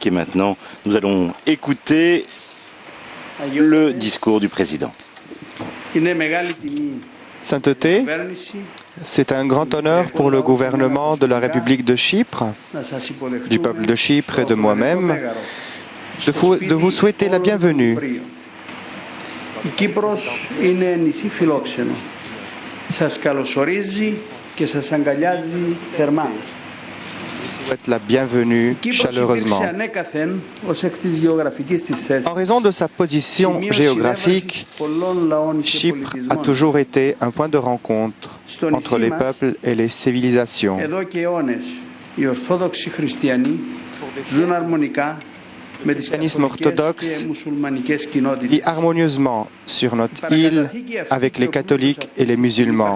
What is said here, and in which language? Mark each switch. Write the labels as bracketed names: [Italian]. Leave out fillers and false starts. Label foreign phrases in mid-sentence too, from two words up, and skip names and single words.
[French] Et maintenant, nous allons écouter le discours du président. Sainteté, c'est un grand honneur pour le gouvernement de la République de Chypre, du peuple de Chypre et de moi-même, de vous souhaiter la bienvenue. [Greek] Η Κύπρος είναι νησί φιλόξενο. Σας καλωσορίζει και σας αγκαλιάζει θερμά. [French] Souhaite la bienvenue chaleureusement. En raison de sa position géographique, Chypre a toujours été un point de rencontre entre les peuples et les civilisations. Le christianisme orthodoxe vit harmonieusement sur notre île avec les catholiques et les musulmans.